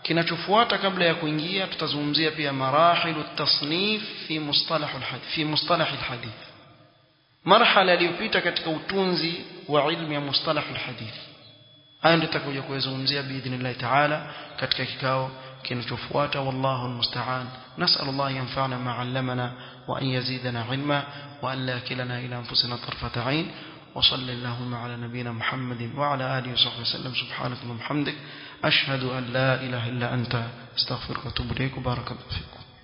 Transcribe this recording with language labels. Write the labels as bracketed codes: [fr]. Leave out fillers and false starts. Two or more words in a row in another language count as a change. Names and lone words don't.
[sw] kinachofuata kabla ya kuingia tutazungumzia pia [ar] مراحل التصنيف في مصطلح الحديث, [sw] marhala iliyopita katika utunzi wa ilmu ya [ar] مصطلح الحديث. [sw] Haya ndio tutakuja kuzungumzia [ar] بإذن الله تعالى [sw] katika kikao kinachofuata. [ar] والله المستعان. نسأل الله أن ينفعنا ما علمنا وأن يزيدنا علما وأن لا يكلنا إلى أنفسنا طرفة عين. وصلى اللهم على نبينا محمد وعلى آله وصحبه وسلم. سبحانك اللهم وبحمدك أشهد أن لا إله إلا أنت استغفرك وأتوب إليك. بارك الله فيكم.